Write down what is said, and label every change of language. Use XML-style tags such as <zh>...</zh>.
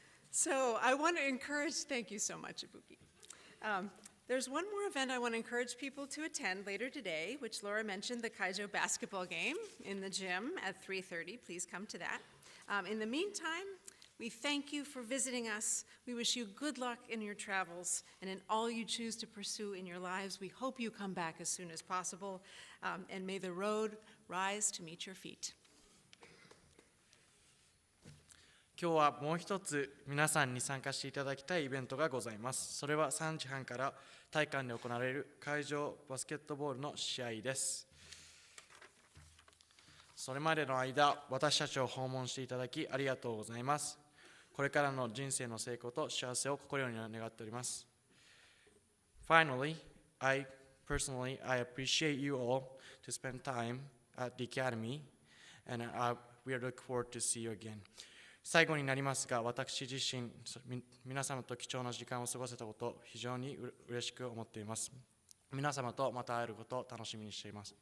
<en>So I want to encourage, thank you so much, Ibuki. There's one more event I want to encourage people to attend later today, which Laura mentioned, the Kaijo basketball game in the gym at 3:30. Please come to that. In the meantime, we thank you for visiting us. We wish you good luck in your travels and in all you choose to pursue in your lives. We hope you come back as soon as possible, and may the road rise to meet your feet.</en> <ja>今日はもう一つ皆さんに参加していただきたいイベントがございます。それは3時半から体育館で行われる会場バスケットボールの試合です。それまでの間、私たちを訪問していただきありがとうございます。これからの人生の成功と幸せを心より願っております。</ja> <en>Finally, I appreciate you all to spend time at the academy, and we are looking forward to see you again.</en> <ja>最後になりますが、私自身、皆様と貴重な時間を過ごせたことを非常に嬉しく思っています。皆様とまた会えることを楽しみにしています。</ja>